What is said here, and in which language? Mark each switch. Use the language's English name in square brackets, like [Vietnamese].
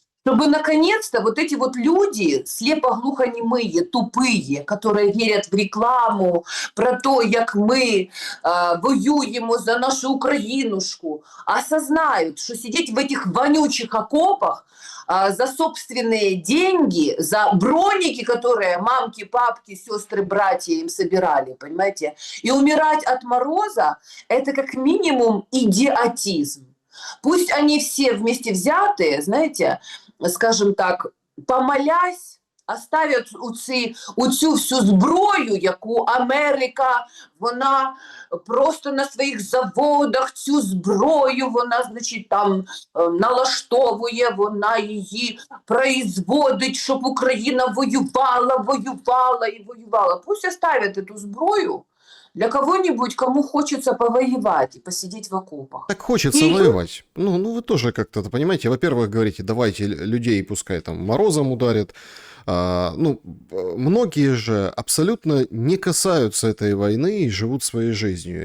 [Russian] Чтобы наконец-то вот эти вот люди, слепо-глухонемые, тупые, которые верят в рекламу про то, [Ukrainian] як ми воюємо за нашу Українушку, [Russian] осознают, что сидеть в этих вонючих окопах за собственные деньги, за броники, которые мамки, папки, сестры, братья им собирали, понимаете, и умирать от мороза, это как минимум идиотизм. Пусть они все вместе взятые, знаете, скажем так, помолясь, оставлять [Ukrainian] оцю всю зброю, яку Америка, вона просто на своїх заводах цю зброю, вона, значить, там налаштовує, вона її производить, щоб Україна воювала, воювала і воювала. [Russian] Пусть оставят эту зброю для кого-нибудь, кому хочется повоевать и посидеть в окопах. Так хочется воевать. Ну, вы тоже как-то, понимаете, во-первых, говорите, давайте людей пускай там морозом ударит. Многие же абсолютно не касаются этой войны и живут своей жизнью.